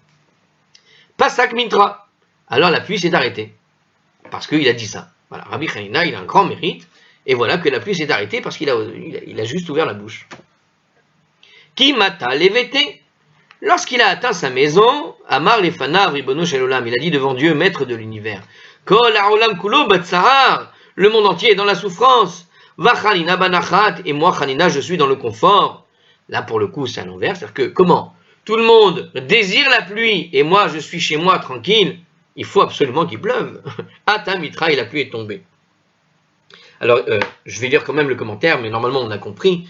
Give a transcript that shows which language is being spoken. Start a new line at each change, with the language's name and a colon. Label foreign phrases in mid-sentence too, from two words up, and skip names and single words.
Hebrew: פסק מיטרא.
French: Alors la pluie s'est arrêtée, parce qu'il a dit ça. Voilà, Rabbi Hanina, il a un grand mérite, et voilà que la pluie s'est arrêtée parce qu'il a juste ouvert la bouche.
Hebrew: כי מטא לביתיה.
French: Lorsqu'il a atteint sa maison,
Hebrew: אמר לפניו רבונו של עולם,
French: il a dit devant Dieu, maître de l'univers,
Hebrew: כל העולם כולו בצער.
French: Le monde entier est dans la souffrance.
Hebrew: וחנינא בנחת,
French: et moi, Hanina, je suis dans le confort. Là, pour le coup, c'est à l'envers. C'est-à-dire que, comment? Tout le monde désire la pluie, et moi, je suis chez moi, tranquille. Il faut absolument qu'il pleuve.
Hebrew: אתא מיטרא,
French: et la pluie est tombée. Alors, je vais lire quand même le commentaire, mais normalement, on a compris.